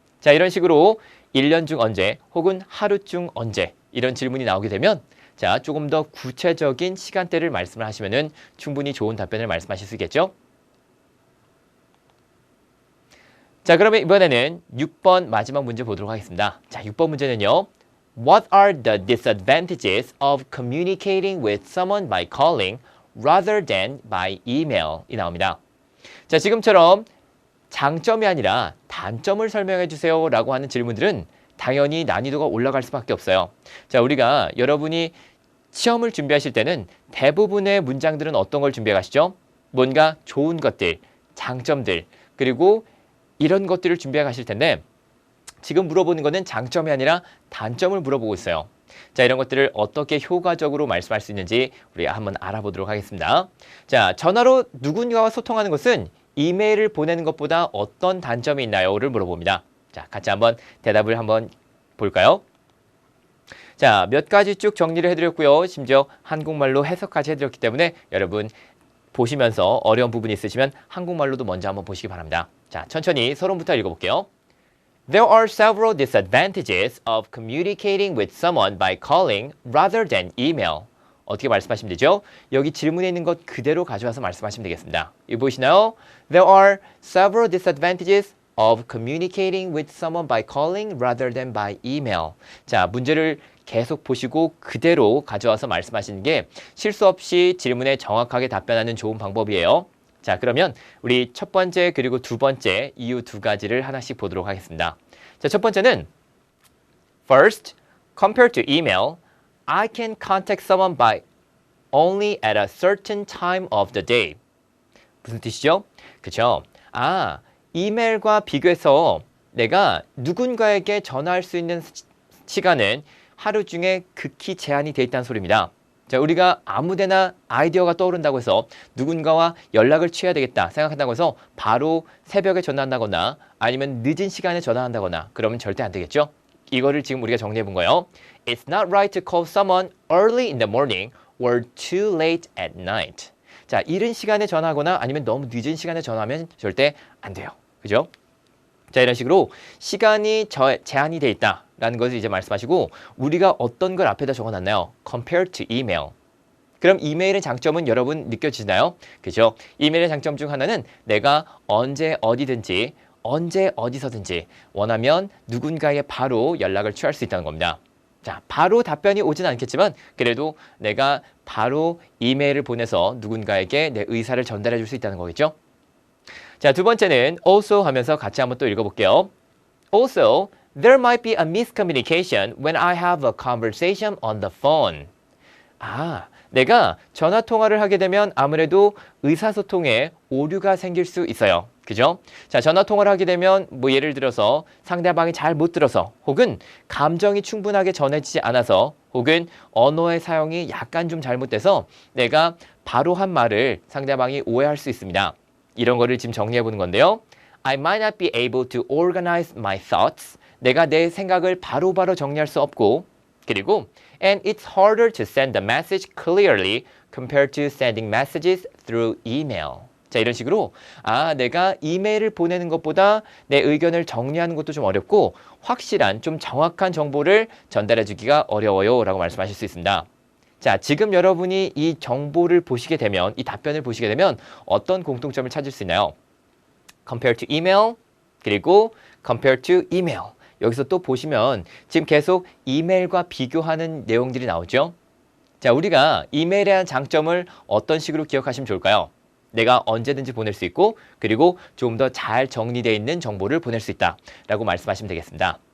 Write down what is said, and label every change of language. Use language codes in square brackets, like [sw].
[ko] 자, 이런 식으로 1년 중 언제 혹은 하루 중 언제 이런 질문이 나오게 되면 자, 조금 더 구체적인 시간대를 말씀을 하시면은 충분히 좋은 답변을 말씀하실 수 있겠죠? 자, 그러면 이번에는 6번 마지막 문제 보도록 하겠습니다. 자, 6번 문제는요. [en] What are the disadvantages of communicating with someone by calling rather than by email? [ko] 이 나옵니다. 자, 지금처럼 장점이 아니라 단점을 설명해 주세요 라고 하는 질문들은 당연히 난이도가 올라갈 수밖에 없어요. 자, 우리가 여러분이 시험을 준비하실 때는 대부분의 문장들은 어떤 걸 준비해 가시죠? 뭔가 좋은 것들, 장점들, 그리고 이런 것들을 준비해 가실 텐데 지금 물어보는 거는 장점이 아니라 단점을 물어보고 있어요. 자, 이런 것들을 어떻게 효과적으로 말씀할 수 있는지 우리가 한번 알아보도록 하겠습니다. 자, 전화로 누군가와 소통하는 것은 이메일을 보내는 것보다 어떤 단점이 있나요?를 물어봅니다. 자, 같이 한번 대답을 한번 볼까요? 자, 몇 가지 쭉 정리를 해드렸고요. 심지어 한국말로 해석까지 해드렸기 때문에 여러분 보시면서 어려운 부분이 있으시면 한국말로도 먼저 한번 보시기 바랍니다. 자, 천천히 서론부터 읽어볼게요. [en] There are several disadvantages of communicating with someone by calling rather than email. [ko] 어떻게 말씀하시면 되죠? 여기 질문에 있는 것 그대로 가져와서 말씀하시면 되겠습니다. 이거 보이시나요? [en] There are several disadvantages of communicating with someone by calling rather than by email. [ko] 자, 문제를 계속 보시고 그대로 가져와서 말씀하시는 게 실수 없이 질문에 정확하게 답변하는 좋은 방법이에요. 자, 그러면 우리 첫 번째 그리고 두 번째 이유 두 가지를 하나씩 보도록 하겠습니다. 자, 첫 번째는 [en] First, compared to email, I can contact someone by only at a certain time of the day. [ko] 무슨 뜻이죠? 그쵸? 이메일과 비교해서 내가 누군가에게 전화할 수 있는 시간은 하루 중에 극히 제한이 돼 있다는 소리입니다. 자, 우리가 아무데나 아이디어가 떠오른다고 해서 누군가와 연락을 취해야 되겠다 생각한다고 해서 바로 새벽에 전화한다거나 아니면 늦은 시간에 전화한다거나 그러면 절대 안 되겠죠? 이거를 지금 우리가 정리해 본 거예요. [en] It's not right to call someone early in the morning or too late at night. [ko] 자, 이른 시간에 전화하거나 아니면 너무 늦은 시간에 전화하면 절대 안 돼요. 그죠? 자, 이런 식으로 시간이 제한이 돼 있다라는 것을 이제 말씀하시고 우리가 어떤 걸 앞에다 적어놨나요? [en] Compared to email. [ko] 그럼 이메일의 장점은 여러분 느껴지나요? 그죠? 이메일의 장점 중 하나는 내가 언제 어디든지 언제 어디서든지 원하면 누군가에 바로 연락을 취할 수 있다는 겁니다. 자, 바로 답변이 오진 않겠지만 그래도 내가 바로 이메일을 보내서 누군가에게 내 의사를 전달해 줄 수 있다는 거겠죠? 자, 두 번째는 also 하면서 같이 한번 또 읽어볼게요. [en] Also, there might be a miscommunication when I have a conversation on the phone. [ko] 내가 전화 통화를 하게 되면 아무래도 의사소통에 오류가 생길 수 있어요. 그죠? 자, 전화 통화를 하게 되면 뭐 예를 들어서 상대방이 잘 못 들어서 혹은 감정이 충분하게 전해지지 않아서 혹은 언어의 사용이 약간 좀 잘못돼서 내가 바로 한 말을 상대방이 오해할 수 있습니다. 이런 거를 지금 정리해 보는 건데요. [en] I might not be able to organize my thoughts. [ko] 내가 내 생각을 바로바로 정리할 수 없고 그리고 [en] and it's harder to send the message clearly compared to sending messages through email. [ko] 자, 이런 식으로 내가 이메일을 보내는 것보다 내 의견을 정리하는 것도 좀 어렵고 확실한 좀 정확한 정보를 전달해 주기가 어려워요 라고 말씀하실 수 있습니다. 자, 지금 여러분이 이 정보를 보시게 되면 이 답변을 보시게 되면 어떤 공통점을 찾을 수 있나요? [en] Compared to email [ko] 그리고 [en] compared to email. [ko] 여기서 또 보시면 지금 계속 이메일과 비교하는 내용들이 나오죠. 자, 우리가 이메일에 대한 장점을 어떤 식으로 기억하시면 좋을까요? 내가 언제든지 보낼 수 있고 그리고 좀 더 잘 정리되어 있는 정보를 보낼 수 있다 라고 말씀하시면 되겠습니다.